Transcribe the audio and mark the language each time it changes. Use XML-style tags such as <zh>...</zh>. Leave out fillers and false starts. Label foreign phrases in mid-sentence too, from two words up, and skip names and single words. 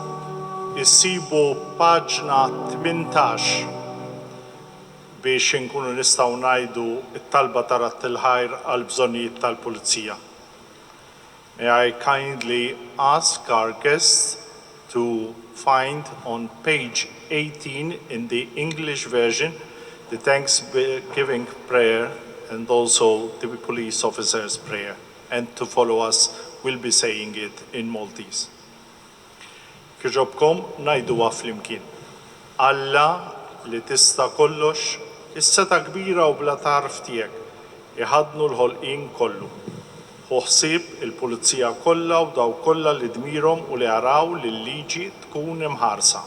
<mt>issibu paġna 18 biex inkunu nistgħu ngħidu t-talba ta' rat il-ħajr għal bżonnijiet tal-Pulizija.</mt> <en>May I kindly ask our guests to find on page 18 in the English version the Thanksgiving prayer and also the police officer's prayer. And to follow us, we'll be saying it in Maltese.</en> <mt>Kieġobkom najdu flimkien. Alla li tista' kollox, is-seta kbira u bla tarf tiegħek, iħadnu l-ħolqien kollu. Ħsieb il-pulizija kollha u daw kollha li dmirhom u li jaraw li l-liġi tkun imħarsa.</mt>